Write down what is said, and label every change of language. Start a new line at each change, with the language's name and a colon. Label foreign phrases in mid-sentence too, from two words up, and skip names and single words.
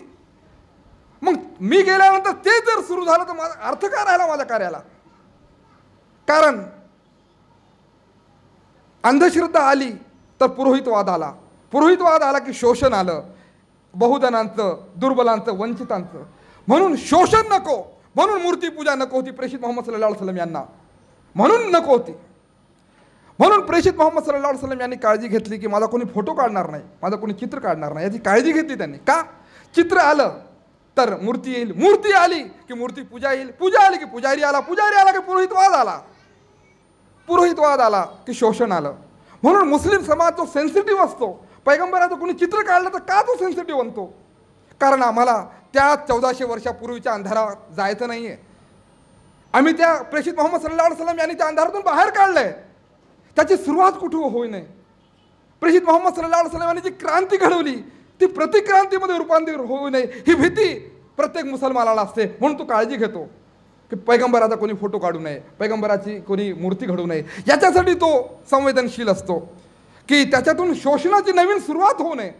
Marathi: मग मी गेल्यानंतर ते जर सुरू झालं तर माझा अर्थ काय राहिला माझ्या कार्याला? कारण अंधश्रद्धा आली तर पुरोहितवाद आला, पुरोहितवाद आला की शोषण आलं, बहुजनांचं, दुर्बलांचं, वंचितांचं. म्हणून शोषण नको, म्हणून मूर्तीपूजा नको होती प्रेषित मोहम्मद
Arabic: صلى الله عليه وسلم
Marathi: यांना, म्हणून नको होती. म्हणून प्रेषित मोहम्मद
Arabic: صلى الله عليه وسلم
Marathi: यांनी काळजी घेतली की माझा कोणी फोटो काढणार नाही, माझा कोणी चित्र काढणार नाही, याची काळजी घेतली त्यांनी. का? चित्र आलं तर मूर्ती येईल, मूर्ती आली की मूर्ती पूजा येईल, पूजा आली की पुजारी आला, पुजारी आला की पुरोहितवाद आला, पुरोहितवाद आला की शोषण आलं. म्हणून मुस्लिम समाज तो सेन्सिटिव्ह असतो. पैगंबराचं कोणी चित्र काढलं तर का तो सेन्सिटिव्ह बनतो? कारण आम्हाला त्या 1400 वर्षापूर्वीच्या अंधारात जायचं नाहीये. आम्ही त्या प्रेषित मोहम्मद
Arabic: صلى الله عليه وسلم
Marathi: यांनी त्या अंधारातून बाहेर काढलंय. त्याची सुरुवात कुठे होऊ नये. प्रेषित मोहम्मद
Arabic: صلى الله عليه وسلم
Marathi: यांनी जी क्रांती घडवली ती प्रतिक्रांतीमध्ये रूपांतर होऊ नये ही भीती प्रत्येक मुसलमानाला असते. म्हणून तो काळजी घेतो की पैगंबराचा कोणी फोटो काढू नये, पैगंबराची कोणी मूर्ती घडवू नये. याच्यासाठी तो संवेदनशील असतो की त्याच्यातून शोषणाची नवीन सुरुवात होऊ नये.